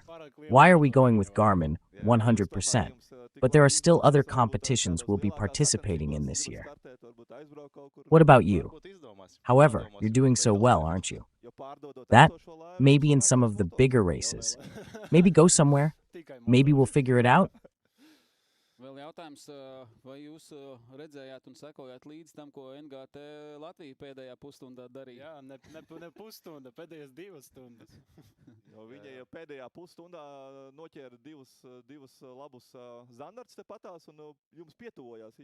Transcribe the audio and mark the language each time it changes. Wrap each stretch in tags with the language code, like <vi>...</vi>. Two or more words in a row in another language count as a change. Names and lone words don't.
<en>Why are we going with Garmin 100%? But there are still other competitions we'll be participating in this year. What about you? However, you're doing so well, aren't you? That? Maybe in some of the bigger races. Maybe go somewhere. Maybe we'll figure it out.</en> <lv>jautājums, vai jūs redzējāt un sekojāt līdz tam, ko NGT Latvija pēdējā pusstundā darīja? Jā, ne pusstunda, pēdējās 2 stundas. Jo viņa jau pēdējā pusstundā noķēra divus labus zandarts tepatās un jums pietuvojās.</lv>